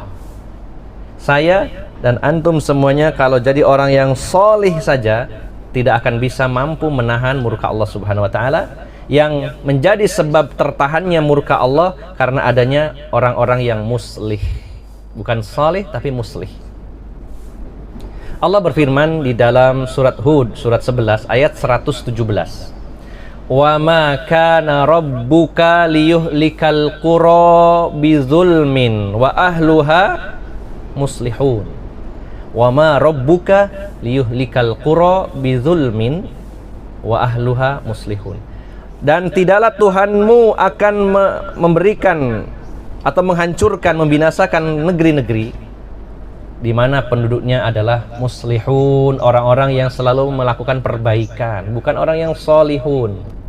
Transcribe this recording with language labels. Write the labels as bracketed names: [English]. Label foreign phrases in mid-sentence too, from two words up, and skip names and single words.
[Indonesian] Saya dan antum semuanya kalau jadi orang yang solih saja tidak akan bisa mampu menahan murka Allah [Arabic] سبحانه وتعالى, [Indonesian] yang menjadi sebab tertahannya murka Allah karena adanya orang-orang yang muslih, bukan solih tapi muslih. Allah berfirman di dalam surat Hud surat 11 ayat 117, [Arabic] وما كان ربك ليهلك القرى بظلم وأهلها مصلحون. وما ربك ليهلك القرى بظلم وأهلها مصلحون. [Indonesian] Dan tidaklah Tuhanmu akan memberikan atau menghancurkan, membinasakan negeri-negeri di mana penduduknya adalah muslihun, orang-orang yang selalu melakukan perbaikan, bukan orang yang solihun.